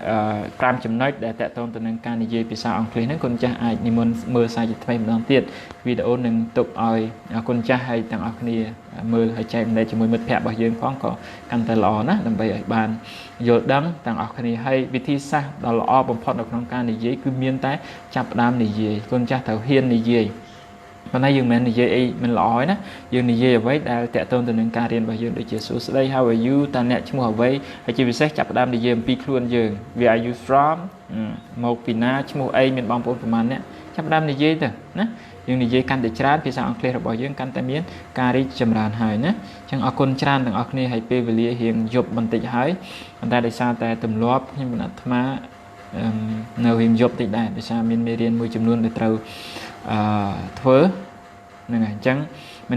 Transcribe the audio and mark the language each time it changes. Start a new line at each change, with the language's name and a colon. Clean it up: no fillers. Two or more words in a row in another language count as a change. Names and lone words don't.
Khmer: 5 ចំណុចដែលតទៅនឹងការនិយាយភាសាអង់គ្លេសហ្នឹងគុណចាស់អាចនិមន្តមើលសាជាថ្មីម្ដងទៀតវីដេអូនឹងទុកឲ្យគុណចាស់ហើយទាំងអស់គ្នាមើលហើយចែករំលែកជាមួយមិត្តភ័ក្តិរបស់យើងផងក៏កាន់តែល្អណាស់ដើម្បីឲ្យបានយល់ដឹងទាំងអស់គ្នាហើយវិធីសាស្ត្រដ៏ល្អបំផុតនៅក្នុងការនិយាយគឺមានតែចាប់ ផ្ដើមនិយាយគុណចាស់ត្រូវហ៊ាននិយាយប៉ុន្តែយើងមិននិយាយអីមិនល្អទេណាយើងនិយាយអ្វីដែលតកតូនទៅនឹងការរៀនរបស់យើងដូចជាសួស្ដី
English: How are you
Khmer: តើអ្នកឈ្មោះអ្វីហើយជាពិសេសចាប់ផ្ដើមនិយាយអំពីខ្លួនយើង
English: Where are you from
Khmer: មកពីណា ឈ្មោះអីមានបងប្អូនប្រហែលអ្នកចាប់ផ្ដើមនិយាយទៅណាយើងនិយាយកាន់តែច្រើនភាសាអង់គ្លេសរបស់យើងកាន់តែមានការរីកចម្រើនហើយណាអញ្ចឹងអរគុណច្រើនទាំងអស់គ្នាហើយពេលវេលារៀងយប់ បន្តិចហើយប៉ុន្តែដោយសារតែទម្លាប់ខ្ញុំបានអាត្មានៅរៀងយប់តិចដែរដោយសារមានមេរៀនមួយចំនួនដែលត្រូវធ្វើហ្នឹងហើយអញ្ចឹងមិន